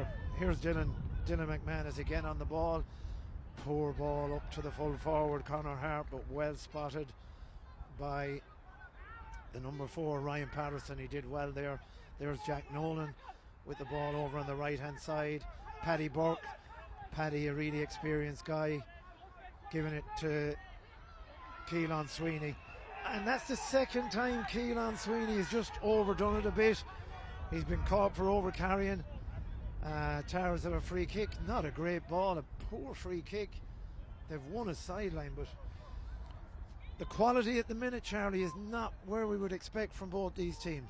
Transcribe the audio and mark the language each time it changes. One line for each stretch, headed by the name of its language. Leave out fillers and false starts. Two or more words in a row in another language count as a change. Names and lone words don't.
English: Here's Dylan McManus again on the ball. Poor ball up to the full forward, Conor Hart, but well spotted by the number 4, Ryan Patterson. He did well there. There's Jack Nolan with the ball over on the right hand side. Paddy Burke. Paddy, a really experienced guy, giving it to Keelan Sweeney. And that's the second time Keelan Sweeney has just overdone it a bit. He's been caught for over carrying. Towers have a free kick. Not a great ball, a poor free kick. They've won a sideline, but the quality at the minute, Charlie, is not where we would expect from both these teams.